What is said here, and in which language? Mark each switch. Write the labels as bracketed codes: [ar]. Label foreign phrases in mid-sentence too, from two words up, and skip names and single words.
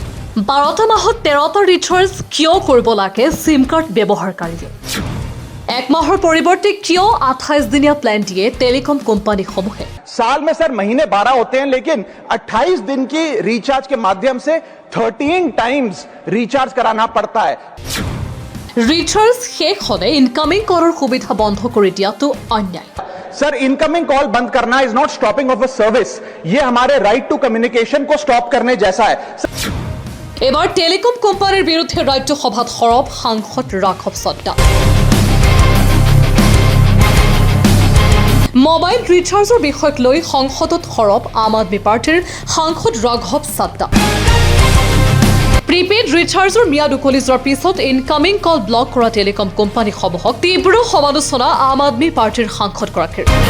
[as] 12টা মাহত 13টা ৰিচাৰ্জ কিয় কৰিব লাগে [en] SIM card [as] ব্যৱহাৰকাৰীয়ে? এক মাহৰ পৰিৱৰ্তে কিয় 28 দিনীয়া প্ল্যাन দিয়ে টেলিকম কোম্পাनीসমূহে? [hi] साल में सर महीने 12 होते हैं, लेकिन 28 दिन की रिचार्ज के माध्यम से 13 टाइम्स रिचार्ज कराना पड़ता है। [as] ৰিচাৰ্জ শেষ হলে ইনকামিং কলৰ সুবিধা বন্ধ কৰি দিয়াটো অন্যায়। [hi] सर [en] incoming call [hi] बंद करना [en] is not stopping of a service, [hi] ये हमारे [en] right to communication [hi] को स्टॉप करने जैसा है। [as] এবাৰ টেলিকম কোম্পানীৰ বিৰুদ্ধে ৰাজ্যসভাত সৰব সাংসদ ৰাঘৱ চাড্ডা। মোবাইল ৰিচাৰ্জৰ বিষয়ক লৈ সংসদত সৰব আম আদমি পাৰ্টিৰ সাংসদ ৰাঘৱ চাড্ডা। প্ৰিপেইড ৰিচাৰ্জৰ ম্যাদ উকলি যোৱাৰ পিছত [en] incoming call block [as] কৰা টেলিকম কোম্পানীসমূহক তীব্ৰ সমালোচনা আম আদমি পাৰ্টিৰ সাংসদগৰাকীৰ।